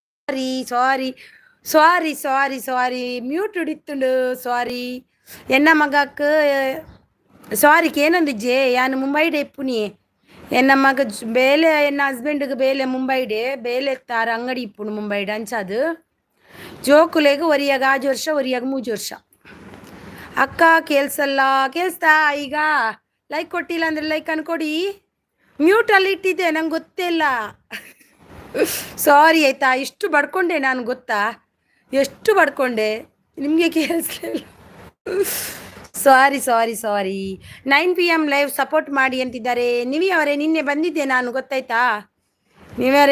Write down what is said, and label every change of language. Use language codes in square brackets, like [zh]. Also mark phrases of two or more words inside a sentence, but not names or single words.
[en] sorry sorry sorry sorry mute [tcy] ಹಿಡಿತ್ತುಂಡು ಸಾರಿ ಎನ್ನ ಮಗಕ್ಕೆ ಸಾರಿಕ್ ಏನಂದಿಜ್ಜೆ ಯಾನು ಮುಂಬೈಡೆ ಇಪ್ಪುನಿ ಎನ್ನ ಮಗ ಬೇಲೆ ಎನ್ನ ಹಸ್ಬೆಂಡ್ಗೆ ಬೇಲೆ ಮುಂಬೈಡೆ ಬೇಲೆ ತಾರ ಅಂಗಡಿ ಇಪ್ಪುಡು ಮುಂಬೈಡೆ ಅಂಚದು ಜೋಕುಲೆಗೆ ಒರಿಯಾಗ 5 ವರ್ಷ ಒರಿಯಾಗ 3 ವರ್ಷ [kn] ಅಕ್ಕ ಕೇಳ್ಸಲ್ಲ ಕೇಳಿಸ್ತಾ ಈಗ ಲೈಕ್ ಕೊಟ್ಟಿಲ್ಲ ಅಂದರೆ ಲೈಕ್ ಅನ್ಕೊಡಿ ಮ್ಯೂಟಲ್ಲಿ ಇಟ್ಟಿದ್ದೆ ನಂಗೆ ಗೊತ್ತೇ ಇಲ್ಲ ಸಾರಿ ಆಯಿತಾ ಇಷ್ಟು ಬಡ್ಕೊಂಡೆ ನಾನು ಗೊತ್ತಾ ಎಷ್ಟು ಬಡ್ಕೊಂಡೆ ನಿಮಗೆ ಕೇಳಿಸ್ಲಿಲ್ಲ [en] sorry sorry sorry [kn] 9 PM [en] live support [kn] ಮಾಡಿ ಅಂತಿದ್ದಾರೆ ನಿವಿ ಅವರೇ ನಿನ್ನೆ ಬಂದಿದ್ದೆ ನಾನು ಗೊತ್ತಾಯ್ತಾ ನೀವರೇ